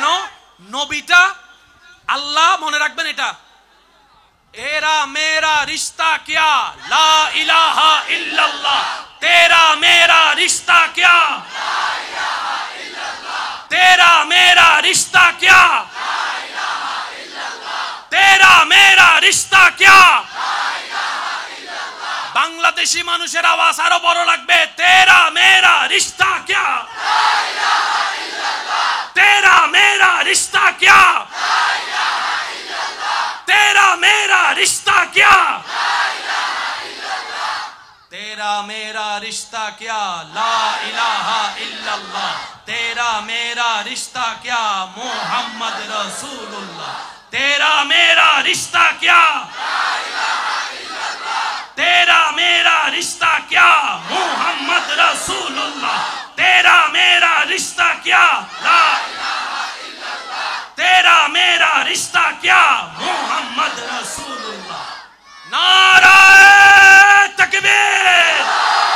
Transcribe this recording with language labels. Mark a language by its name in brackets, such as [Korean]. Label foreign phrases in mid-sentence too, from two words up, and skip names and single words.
[Bangla] নবীটা আল্লাহ, মনে রাখবেন এটা, [Urdu] تیرا میرا رشتہ کیا [Arabic] لا إله إلا الله, [Urdu] تیرا میرا رشتہ کیا [Arabic] لا إله إلا الله, [Urdu] تیرا میرا رشتہ کیا [Arabic] لا إله إلا الله, [Urdu] تیرا میرا رشتہ کیا [Arabic] لا إله إلا الله. [Bangla] বাংলাদেশি মানুষের আওয়াজ আরো বড় লাগবে, [Urdu] تیرا میرا رشتہ کیا [Arabic] لا إله إلا الله, [Urdu] تیرا میرا رشتہ کیا [Arabic] لا إله إلا الله, [Urdu] تیرا میرا رشتہ کیا [Arabic] لا إله إلا الله, [Urdu] تیرا میرا رشتہ کیا [Arabic] لا إله إلا الله, [Urdu] تیرا میرا رشتہ کیا [Arabic] محمد رسول الله, [Urdu] تیرا میرا رشتہ کیا [Arabic] لا إله إلا الله, [Urdu] تیرا میرا رشتہ کیا [Arabic] محمد رسول الله, [Urdu] تیرا میرا رشتہ کیا [Arabic] لا إله إلا الله, [Urdu] تیرا میرا رشتہ کیا [Arabic] محمد رسول الله. [Urdu] نعرۂ تکبیر.